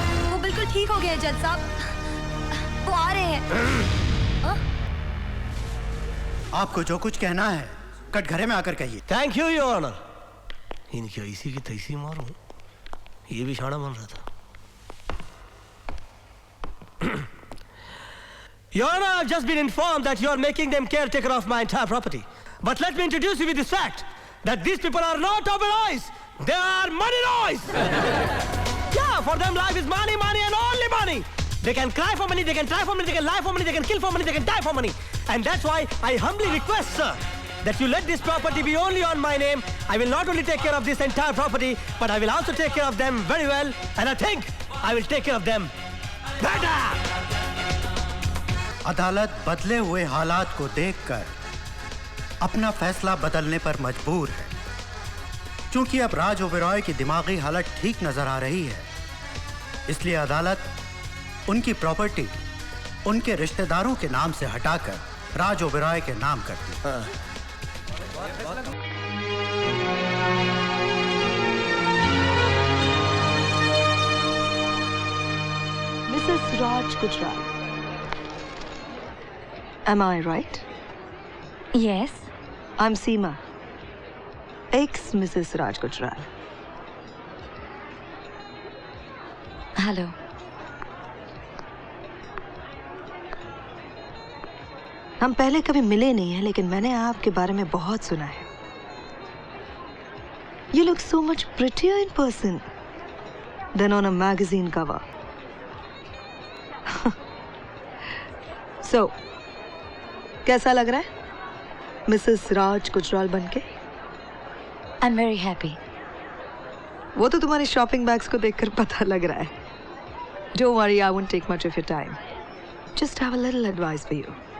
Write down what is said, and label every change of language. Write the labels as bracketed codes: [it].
[hi] वो बिल्कुल ठीक हो गए हैं जज साहब, वो आ रहे हैं। आपको जो कुछ कहना है कटघरे में आकर कहिए। [en] Thank you your honour. [hi] इनकी ऐसी की तैसी मारूं, ये भी शाना बन रहा था। [en] Your Honor, I've just been informed that you are making them caretaker of my entire property. But let me introduce you with this fact, that these people are not Oberois. They are money noise. Yeah, for them life is money, money and only money. They can cry for money, they can try for money, they can lie for money, they can kill for money, they can die for money. And that's why I humbly request, sir, that you let this property be only on my name. I will not only take care of this entire property, but I will also take care of them very well. And I think I will take care of them better. [hi] अदालत बदले हुए हालात को देखकर अपना फैसला बदलने पर मजबूर है, क्योंकि अब राज ओबरॉय की दिमागी हालत ठीक नजर आ रही है। इसलिए अदालत उनकी प्रॉपर्टी उनके रिश्तेदारों के नाम से हटाकर राज ओबरॉय के नाम करती है। [en] Mrs. Raj Gujral. Am I right? Yes. I'm Seema, ex-Mrs. Raj Gujral. Hello. [hi] हम पहले कभी मिले नहीं हैं, लेकिन मैंने आपके बारे में बहुत सुना है। [en] You look so much prettier in person than on a magazine cover. [hi] So, कैसा लग रहा है मिसेस राज गुजराल बनके? [en] I'm very happy. [hi] वो तो तुम्हारे शॉपिंग बैग्स को देखकर पता लग रहा है। [en] Don't worry, I won't take much of your time. Just have a little advice for you.